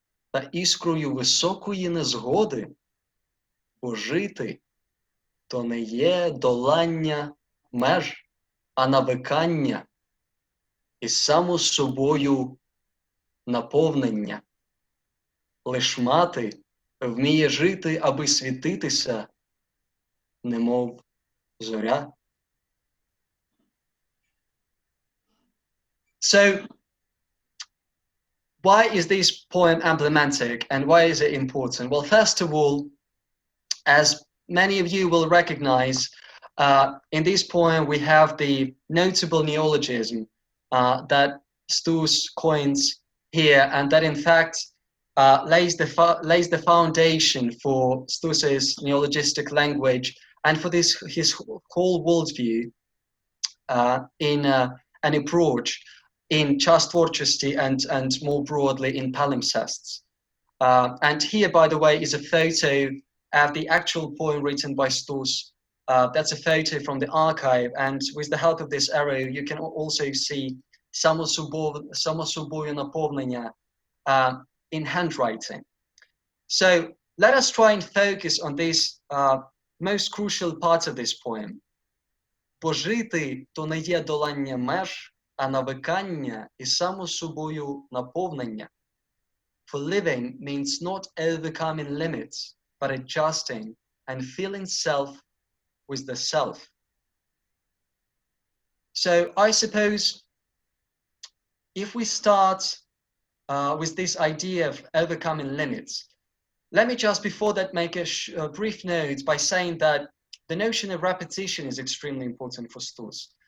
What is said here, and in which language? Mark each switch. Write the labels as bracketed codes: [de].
[uk] та іскрою високої незгоди, бо жити то не є долання меж, а навикання і само собою наповнення. Лиш мати вміє жити, аби світитися, немов зоря. [en] So, why is this poem emblematic and why is it important? Well, first of all, as many of you will recognize, in this poem we have the notable neologism that Stus coins here, and that in fact lays the foundation for Stus's neologistic language and for his whole worldview in an approach in частотворчости and more broadly in palimpsests. And here, by the way, is a photo of the actual poem written by Stus. That's a photo from the archive, and with the help of this arrow, you can also see [uk] само собою наповнення [en] in handwriting. So let us try and focus on this most crucial part of this poem. [uk] Пожити то не є долання меж, а навикання і само собою наповнення. [en] For living means not overcoming limits, but adjusting and filling self with the self. So I suppose if we start with this idea of overcoming limits, let me just before that make a brief note by saying that the notion of repetition is extremely important for Stus.